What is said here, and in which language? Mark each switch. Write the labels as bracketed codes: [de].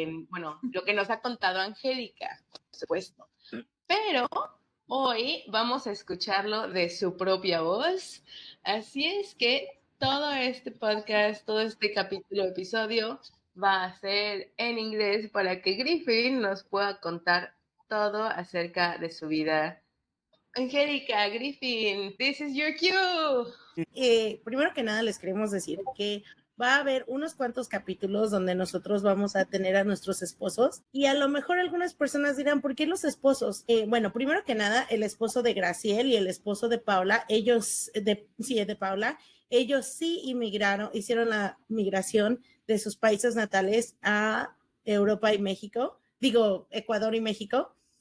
[es] Bueno, lo que nos ha contado Angélica, por supuesto. Pero hoy vamos a escucharlo de su propia voz. Así es que todo este podcast, todo este episodio va a ser en inglés para que Griffin nos pueda contar todo acerca de su vida. [en] Angélica, Griffin, this is your cue. [es] Primero que nada les queremos decir que va a haber unos cuantos capítulos donde nosotros vamos a tener a nuestros esposos y a lo mejor algunas personas dirán, ¿por qué los esposos? Bueno, primero que nada, el esposo de Graciel y el esposo de Paula, de Paula, ellos sí inmigraron, hicieron la migración de sus países natales a Europa y México, Ecuador y México.